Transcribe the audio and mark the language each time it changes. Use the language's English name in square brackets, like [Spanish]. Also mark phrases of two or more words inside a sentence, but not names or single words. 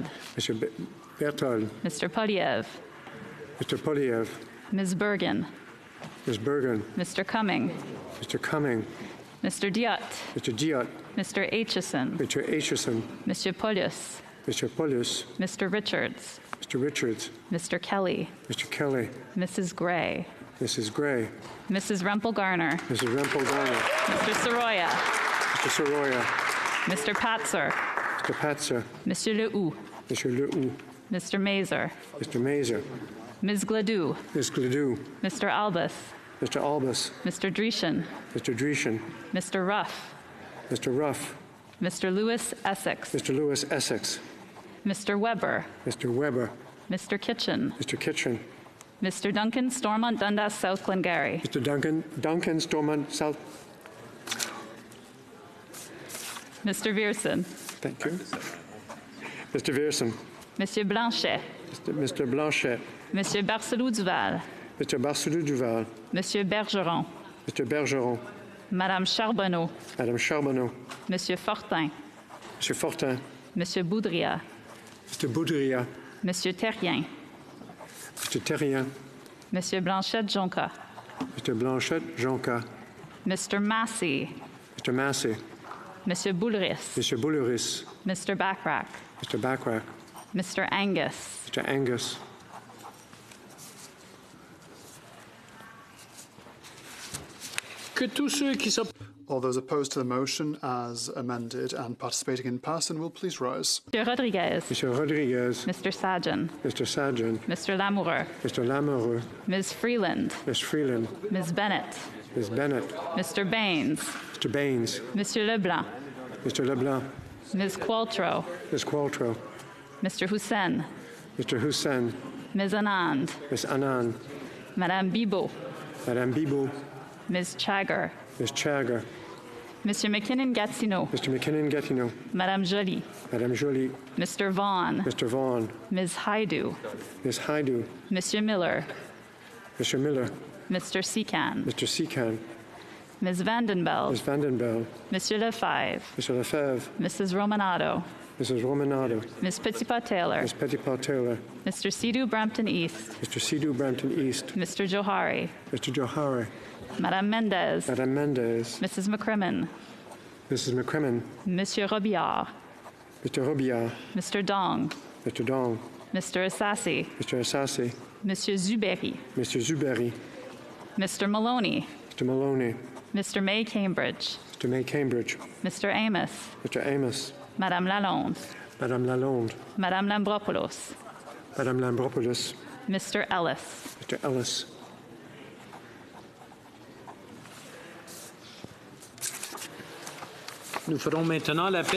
[English] Mr. Berthold. Mr. Polyev. Mr. Polyev. Ms. Bergen. Ms. Bergen. Mr. Cumming. Mr. Cumming. Mr. Diot. Mr. Diot. Mr. Aitchison. Mr. Aitchison. Mr. Polius. Mr. Polius. Mr. Richards. Mr. Richards. Mr. Kelly. Mr. Kelly. Mrs. Gray. Mrs. Gray. Mrs. Rempel-Garner. Mrs. Rempel-Garner. Mr. Soroya. Mr. Soroya. Mr. Patzer. Mr. Patzer. Monsieur Lehoux. Mr. Lehoux. Mr. Mazer. Mr. Mazer. Ms. Gladue. Ms. Gladue. Mr. Albus. Mr. Albus, Mr. Dreeshen, Mr. Dreeshen, Mr. Ruff, Mr. Ruff, Mr. Lewis Essex, Mr. Lewis Essex, Mr. Weber, Mr. Weber, Mr. Kitchen, Mr. Kitchen, Mr. Duncan, Stormont, Dundas, South Glengarry, Mr. Duncan, Stormont, South. Mr. Vierson, Thank you. Mr. Vierson, Monsieur Blanchet, Mr. Blanchet, Monsieur Barcelou-Duval, Mr. Barcelou-Duval, Monsieur Bergeron, Mr. Bergeron, Madame Charbonneau, Madame Charbonneau, Monsieur Fortin, Monsieur Fortin, Monsieur Boudria, Mr. Boudria, Monsieur Terrien, Mr. Terrien, Monsieur Blanchette-Jonca, Mr. Blanchette-Jonca, Mr. Massey, Mr. Massey, Monsieur Boulris, Mr. Boulouris, Mr. Backrack, Mr. Backrack, Mr. Angus, Mr. Angus, all those opposed to the motion as amended and participating in person will please rise. Monsieur Rodriguez, Mr. Rodriguez, Mr. Sajan, Mr. Sajan, Mr. Lamoureux, Mr. Lamoureux, Ms. Freeland, Ms. Freeland, Ms. Bennett, Ms. Bennett, Mr. Baines, Mr. Baines, Monsieur Leblanc, Mr. Leblanc, Ms. Qualtrough, Ms. Qualtrough, Mr. Hussein, Mr. Hussein, Ms. Anand, Ms. Anand, Madame Bibeau, Madame Bibou, Ms. Chagger, Ms. Chagger, Monsieur McKinnon-Gatineau, Mr. McKinnon-Gatineau, Madame Joly, Madame Joly, Mr. Vaughn, Mr. Vaughan, Ms. Haidu, Ms. Haidu, Monsieur Miller, Mr. Miller, Mr. Secan, Mr. Secan, Ms. Vandenbeld, Ms. Vandenbeld, Monsieur Lefebvre, Mr. Lefebvre, Mrs. Romanado, Mrs. Romanado, Ms. Petitpas-Taylor, Ms. Petitpas-Taylor, Mr. Sidhu Brampton East, Mr. Sidhu Brampton East, Mr. Johari, Mr. Johari, Madame Mendez, Madame Mendez, Mrs. McCrimmon, Mrs. McCrimmon, Monsieur Robillard, Mr. Robillard, Mr. Dong, Mr. Dong, Mr. Assassi, Mr. Assassi, Monsieur Zuberi, Mr. Zuberi, Mr. Maloney, Mr. Maloney, Mr. May Cambridge, Mr. May Cambridge, Mr. Amos, Mr. Amos, Madame Lalonde, Madame Lalonde, Madame Lambropoulos, Madame Lambropoulos, Mr. Ellis, Mr. Ellis. [French] Nous ferons maintenant l'appel.